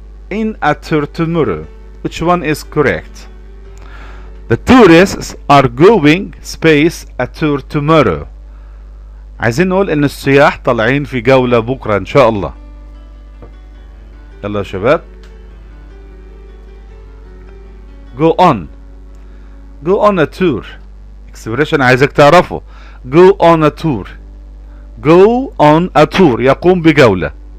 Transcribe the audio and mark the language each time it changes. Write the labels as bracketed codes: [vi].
[en] In a tour tomorrow. Which one is correct? The tourists are going space a tour tomorrow. [ar] عايزين نقول ان السياح طالعين في جولة بكرة ان شاء الله. يلا يا شباب. [en] Go on a tour. [ar] expression عايزك تعرفه. [en] Go on a tour. Go on a tour [ar] يقوم بجولة.